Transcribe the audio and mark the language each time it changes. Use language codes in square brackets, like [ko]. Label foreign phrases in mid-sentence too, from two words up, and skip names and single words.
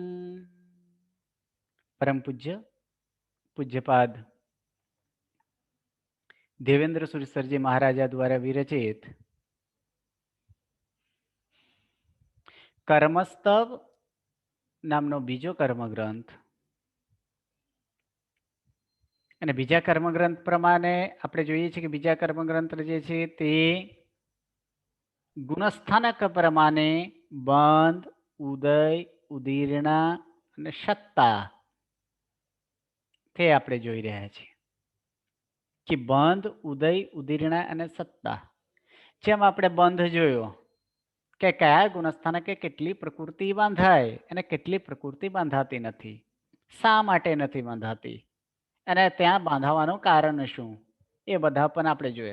[gu] પરમ પૂજ્ય પૂજ્યપાદ દેવેંદ્ર સુરસરજી મહારાજા દ્વારા વિરચિત કર્મસ્તવ નામનો બીજો કર્મગ્રંથ અને બીજા કર્મગ્રંથ પ્રમાણે આપણે જોઈએ છીએ કે બીજા કર્મગ્રંથ જે છે તે ગુણસ્થાનક પ્રમાણે બંધ ઉદય ઉદીર્ણા અને સત્તા તે આપણે જોઈ રહ્યા છીએ કે બંધ ઉદય ઉદીર્ણા અને સત્તા જેમ આપણે બંધ જોયો કે કયા ગુણસ્થાનકે કેટલી પ્રકૃતિ બાંધાય અને કેટલી પ્રકૃતિ બાંધાતી નથી, શા માટે નથી બાંધાતી અને ત્યાં બાંધાવાનું કારણ શું એ બધા પણ આપણે જોયા.